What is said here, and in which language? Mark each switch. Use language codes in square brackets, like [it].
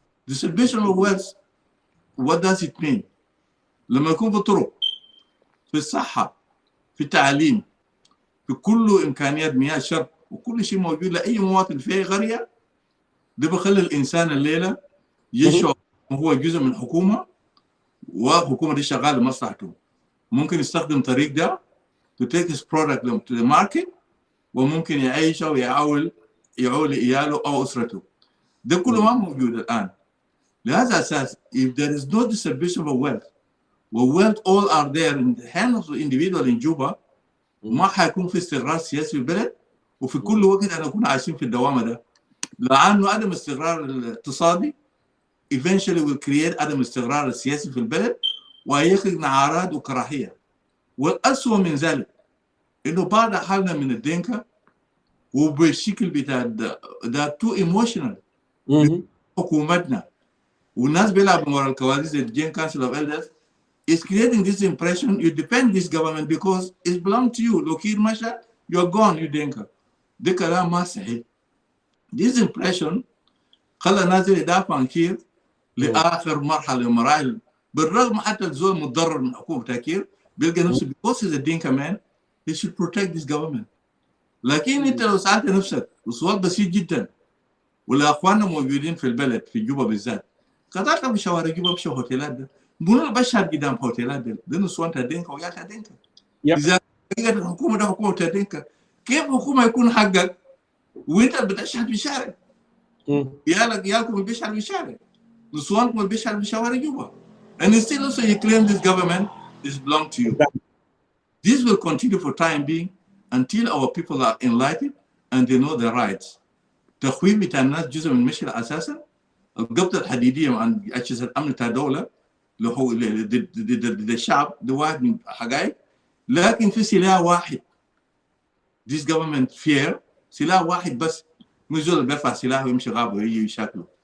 [en] Distribution of wealth, what does it mean? [ar] لما يكون في طرق في الصحة في التعليم في كل إمكانيات مياه شرب وكل شيء موجود لأي مواطن في أي قرية ده بخلي الإنسان الليلة يشعر هو جزء من حكومة وحكومة دي شغالة لمصلحته. ممكن يستخدم طريق ده [en] to take his product to the market [ar] وممكن يعيشه ويعول عياله أو أسرته. ده كله ما موجود الآن. لهذا أساس [en] if there is no distribution of wealth wealth all are there in the hands of the individual in Juba [ar] ما حيكون في استقرار سياسي في البلد وفي كل وقت أنا نكون عايشين في الدوامة ده. لأنه عدم استقرار الاقتصادي [en] eventually will create [ar] عدم استقرار السياسي في البلد ويخلق نعارات وكراهية. والأسوأ من ذلك إنه بعد حالنا من الدينكا وبالشكل بتاع ده [en] too emotional [ar] حكومتنا والناس بيلعبوا ورا الكواليس [en] the Gen Council of Elders is creating this impression you depend this government because it belongs to you. [ar] لو كير مشى [en] you're gone you [ar] دينكا. ده كلام ما صحيح. [en] This impression [ar] خلى الناس يدافعوا عن كير لآخر مرحلة من المراحل بالرغم حتى الزول متضرر من حكومة كير بيلقى نفسه [en] because he's a Dinka man he should protect this government. [ar] لكن انت لو سألت نفسك وسؤال بسيط جدا ولا اخواننا موجودين في البلد في جوبا بالذات كذلك بشوارع جوا بشو هوتيلات ده منو بشهد قدام هوتيلات ده نسوان تدينكا ويا تدينكا إذا كانت الحكومة ده حكومة تدينكا كيف حكومة يكون حقك وأنت بتشهد في الشارع؟ يالكم بيشهد في الشارع نسوانكم بيشهد في شوارع جوا [en] and still also you claim this government is belong to you. This will continue for time being until our people are enlightened and they know their rights. [ar] تخويف بتاع الناس جزء من المشكلة أساسا. القبضة الحديدية عن أجهزة الأمن بتاع الدولة اللي هو ضد الشعب ده واحد من حقائق، لكن في سلاح واحد. [en] This government fear [ar] سلاح واحد بس، مش زول بيرفع سلاح ويمشي غابة ويجي يشكله.